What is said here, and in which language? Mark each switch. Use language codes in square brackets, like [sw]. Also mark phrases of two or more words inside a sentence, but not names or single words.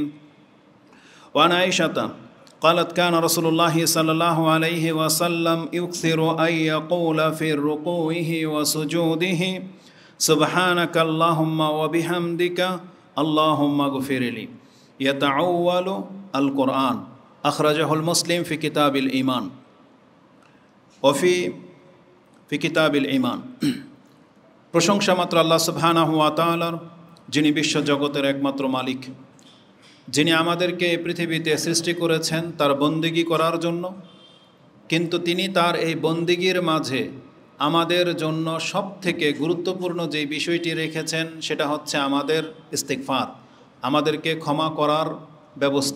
[ar] وعن عائشة قالت كان رسول الله صلى الله عليه وسلم يكثر أن يقول في ركوعه وسجوده سبحانك اللهم وبحمدك اللهم اغفر لي يتأول القرآن أخرجه مسلم في كتاب الإيمان وفي كتاب الإيمان. [bn] প্রশংসা মাত্র আল্লাহ [ar] سبحانه وتعالার, [bn] যিনি বিশ্ব জগতের একমাত্র মালিক, যিনি আমাদেরকে এই পৃথিবীতে সৃষ্টি করেছেন তার বন্দিগি করার জন্য, কিন্তু তিনি তার এই বন্দিগির মাঝে আমাদের জন্য সবথেকে গুরুত্বপূর্ণ যে বিষয়টি রেখেছেন সেটা হচ্ছে আমাদের ইস্তিগফার, আমাদেরকে ক্ষমা করার ব্যবস্থা।